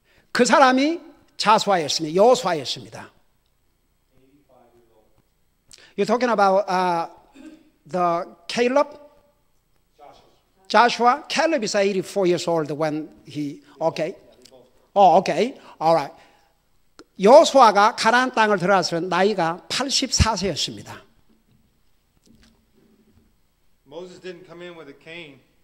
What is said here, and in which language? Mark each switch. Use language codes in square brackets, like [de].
[ko] 그 사람이 자수아였습니다. 여호수아였습니다. [en] You're talking about the Caleb? Joshua, Caleb is 84 years old when he, okay. Okay. All right. [ko] 여호수아가 가나안 땅을 들어갔을 때 나이가 84세였습니다. [en] Moses didn't come in with a cane.